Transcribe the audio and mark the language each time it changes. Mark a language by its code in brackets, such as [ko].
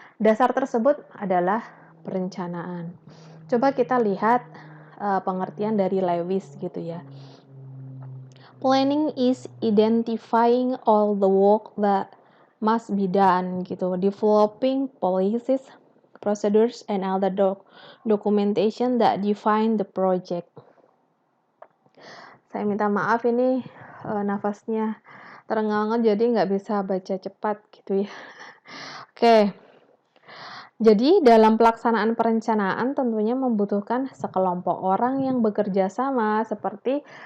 [id] Dasar tersebut adalah perencanaan. Coba kita lihat pengertian dari Lewis gitu ya. [en] Planning is identifying all the work that must be done gitu, developing policies, procedures, and other documentation that define the project. [id] Saya minta maaf ini nafasnya terengah-engah jadi nggak bisa baca cepat gitu ya. Oke. Jadi dalam pelaksanaan perencanaan tentunya membutuhkan sekelompok orang yang bekerja sama, seperti